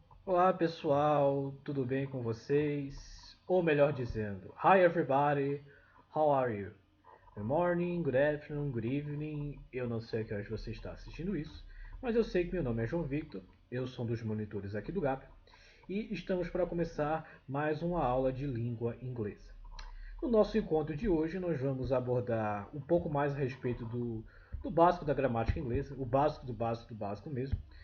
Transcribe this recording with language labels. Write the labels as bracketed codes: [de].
[pt] Olá pessoal, tudo bem com vocês? Ou melhor dizendo, [en] Hi everybody, how are you? Good morning, good afternoon, good evening. [pt] Eu não sei a que horas você está assistindo isso, mas eu sei que meu nome é João Victor, eu sou um dos monitores aqui do GAP e estamos para começar mais uma aula de língua inglesa. No nosso encontro de hoje, nós vamos abordar um pouco mais a respeito do básico da gramática inglesa, o básico do básico do básico mesmo.